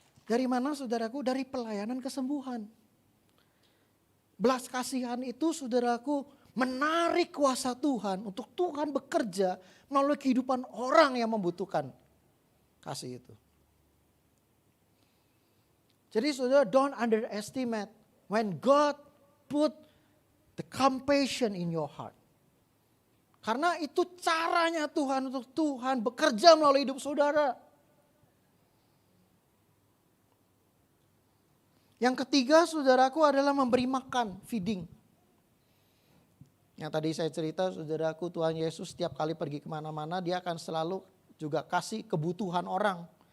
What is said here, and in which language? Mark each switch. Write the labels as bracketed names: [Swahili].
[Indonesian] Dari mana saudaraku? Dari pelayanan kesembuhan. Belas kasihan itu saudaraku menarik kuasa Tuhan untuk Tuhan bekerja melalui kehidupan orang yang membutuhkan kasih itu. Jadi saudara, [English] don't underestimate when God put the compassion in your heart. [Indonesian] Karena itu caranya Tuhan untuk Tuhan bekerja melalui hidup saudara. Yang ketiga saudaraku adalah memberi makan, feeding. Yang tadi saya cerita saudaraku, Tuhan Yesus setiap kali pergi kemana-mana dia akan selalu juga kasih kebutuhan orang.